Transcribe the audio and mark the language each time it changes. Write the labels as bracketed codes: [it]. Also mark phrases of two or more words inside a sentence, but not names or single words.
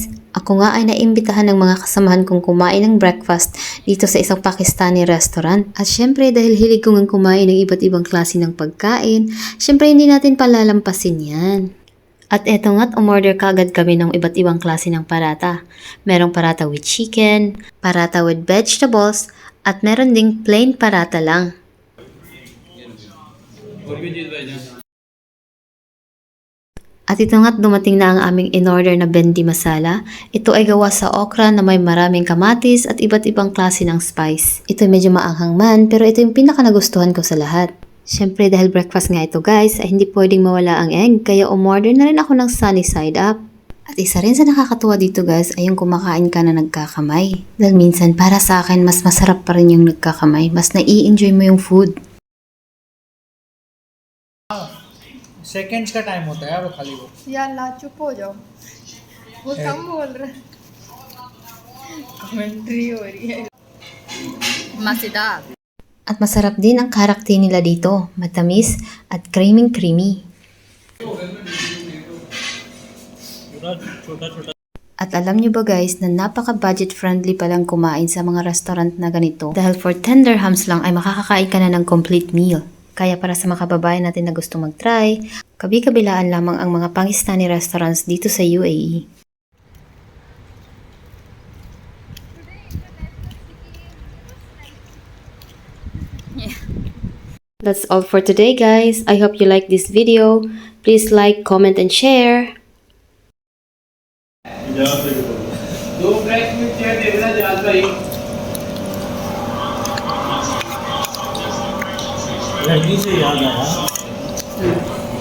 [tl] Ako nga ay naimbitahan ng mga kasamahan kong kumain ng breakfast dito sa isang [en] Pakistani restaurant. [tl] At syempre dahil hilig ko nga kumain ng iba't ibang klase ng pagkain, syempre hindi natin palalampasin yan. At eto nga't umorder kaagad kami ng iba't ibang klase ng parata. Merong parata [en] with chicken, [tl] parata [en] with vegetables, [tl] at meron ding plain parata lang. At ito nga't dumating na ang aming in-order na bendi masala. Ito ay gawa sa okra na may maraming kamatis at iba't ibang klase ng spice. Ito ay medyo maanghang man pero ito yung pinaka nagustuhan ko sa lahat. Siyempre dahil breakfast nga ito guys ay hindi pwedeng mawala ang egg kaya umorder na rin ako ng [en] sunny side up. [tl] At isa rin sa nakakatuwa dito guys ay yung kumakain ka na nagkakamay. Dahil minsan para sa akin mas masarap pa rin yung nagkakamay. Mas nai-enjoy mo yung food. [hi] सेकंड्स का टाइम होता है वो खाली वो यार ला चुप हो जाओ वो कम बोल रहा है कमेंट्री हो रही है मजेदार. [tl] At masarap din ang karakter nila dito. Matamis at creamy. At alam nyo ba guys na napaka- [en] budget friendly [tl] palang kumain sa mga restaurant na ganito dahil for 10 dirhams lang ay makakakain ka na ng [en] complete meal. [tl] Kaya para sa mga kababayan natin na gusto mag-try, kabi-kabilaan lamang ang mga [en] Pakistani restaurants [tl] dito sa UAE. [en] That's all for today guys. I hope you like this video. Please like, comment, and share. [hi] दो ब्रेक में क्या देखना चाहता है लड़की से याद आया